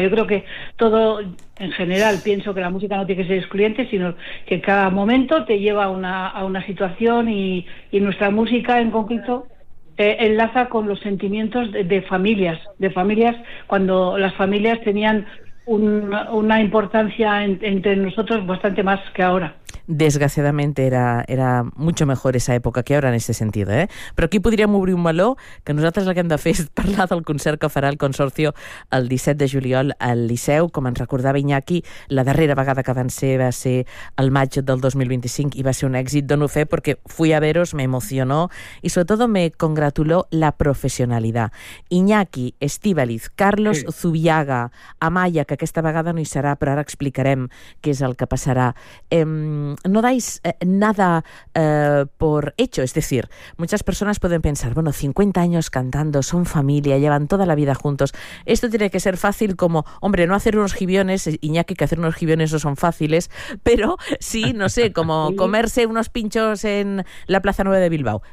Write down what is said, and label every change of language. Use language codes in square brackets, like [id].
[es] Yo creo que todo en general, pienso que la música no tiene que ser excluyente, sino que cada momento te lleva a una situación, y nuestra música en concreto enlaza con los sentimientos de familias cuando las familias tenían una importancia entre nosotros bastante más que ahora. Desgraciadamente era mucho mejor esa [ca] època que ara en aquest sentit, eh? Però aquí podríem obrir un meló que nosaltres el que hem de fer és parlar del concert que farà el Consorci el 17 de juliol al Liceu. Com ens recordava Iñaki, la darrera vegada que va ser el maig del 2025 i va ser un èxit. Dono fe perquè [es] fui a veros, me emocionó [ca] i sobretot [es] me congratuló [ca] la professionalitat. Iñaki, Estíbaliz, Carlos Zubiaga, Amaya, que aquesta vegada no hi serà, però ara explicarem què és el que passarà. [es] No dais nada por hecho, es decir, muchas personas pueden pensar, bueno, 50 años cantando, son familia, llevan toda la vida juntos, esto tiene que ser fácil, como, hombre, no hacer unos gibiones, Iñaki, que hacer unos gibiones no son fáciles, pero sí, no sé, como comerse unos pinchos en la Plaza 9 de Bilbao.